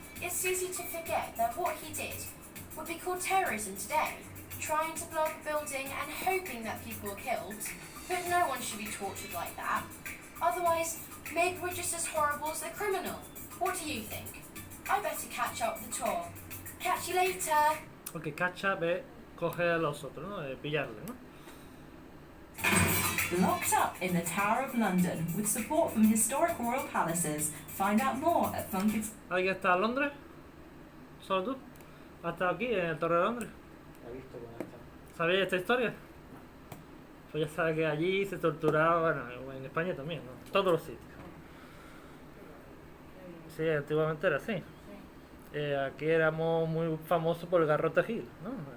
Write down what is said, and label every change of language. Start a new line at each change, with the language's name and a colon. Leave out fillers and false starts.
English: It's easy to forget that what he did would be called terrorism today, trying to blow up a building and hoping that people were killed. But no one should be tortured like that. Otherwise, maybe we're just as horrible as the criminal. What do you think? I better catch up with the tour. Catch you later.
Spanish: Porque catch up es coger a los otros, ¿no? Pillarle, ¿no?
English: Locked up in the Tower of London with support from historic royal palaces. Find out more at Funkids.
Spanish: ¿Alguien está en Londres? ¿Solo tú? ¿Has estado aquí en el Torre de Londres? La he visto con esta. ¿Sabéis esta historia? Pues ya sabes que allí se torturaba, bueno, en España también, ¿no? En todos los sitios. Sí, antiguamente era así. Aquí éramos muy famosos por el Garrote Gil, ¿no?